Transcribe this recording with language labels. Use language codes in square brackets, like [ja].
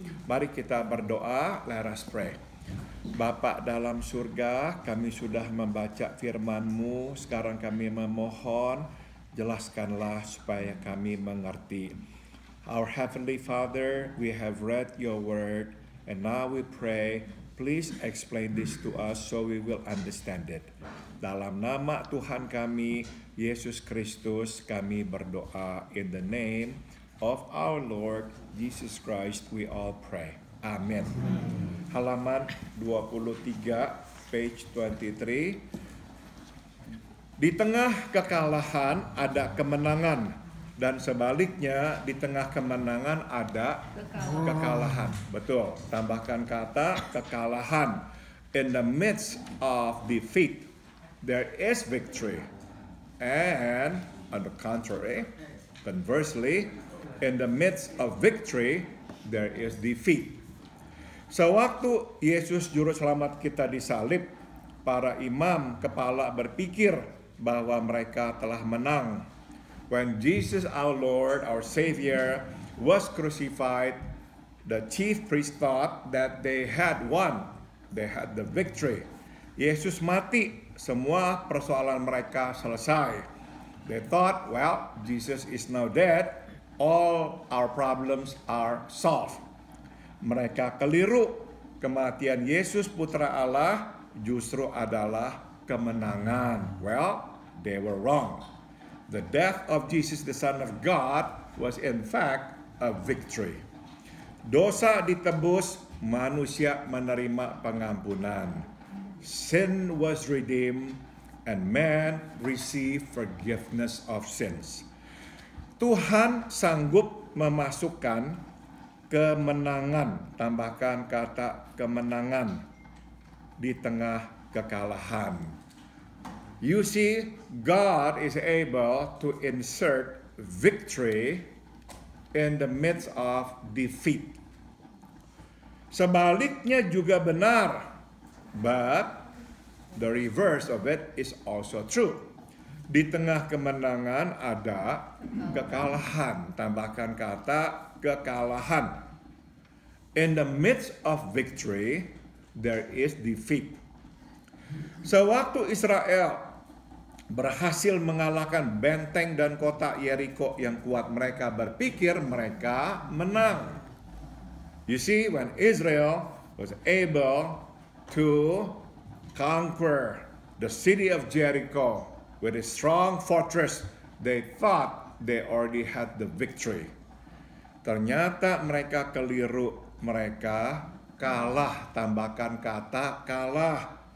[id] Mari kita berdoa. [en] Let us pray. [id] Bapa dalam surga, kami sudah membaca firman-Mu. Sekarang kami memohon, jelaskanlah supaya kami mengerti. [en] Our Heavenly Father, we have read your word, and now we pray, please explain this to us so we will understand it. [id] Dalam nama Tuhan kami, Yesus Kristus, kami berdoa. [en] In the name of our Lord Jesus Christ, we all pray. [id] Amin. Halaman 23, [en] page 23. [id] Di tengah kekalahan ada kemenangan. Dan sebaliknya, di tengah kemenangan ada kekalahan. Betul, tambahkan kata kekalahan. [en] In the midst of defeat, there is victory. And on the contrary, conversely, in the midst of victory, there is defeat. [id] Sewaktu Yesus Juru Selamat kita disalib, para imam kepala berpikir bahwa mereka telah menang. [en] When Jesus our Lord, our Savior, was crucified, the chief priests thought that they had won. They had the victory. [id] Yesus mati, semua persoalan mereka selesai. [en] They thought, well, Jesus is now dead, all our problems are solved. [id] Mereka keliru. Kematian Yesus Putra Allah justru adalah kemenangan. [en] Well, they were wrong. The death of Jesus, the Son of God, was in fact a victory. [id] Dosa ditebus, manusia menerima pengampunan. [en] Sin was redeemed, and man received forgiveness of sins. [id] Tuhan sanggup memasukkan kemenangan, tambahkan kata kemenangan, di tengah kekalahan. [en] You see, God is able to insert victory in the midst of defeat. [id] Sebaliknya juga benar, [en] but the reverse of it is also true. [id] Di tengah kemenangan ada kekalahan, tambahkan kata kekalahan. [en] In the midst of victory, there is defeat. [id] Sewaktu Israel berhasil mengalahkan benteng dan kota Yeriko yang kuat, mereka berpikir mereka menang. [en] You see, when Israel was able to conquer the city of Jericho with a strong fortress, they thought they already had the victory. [id] Ternyata mereka keliru, mereka kalah, tambahkan kata kalah.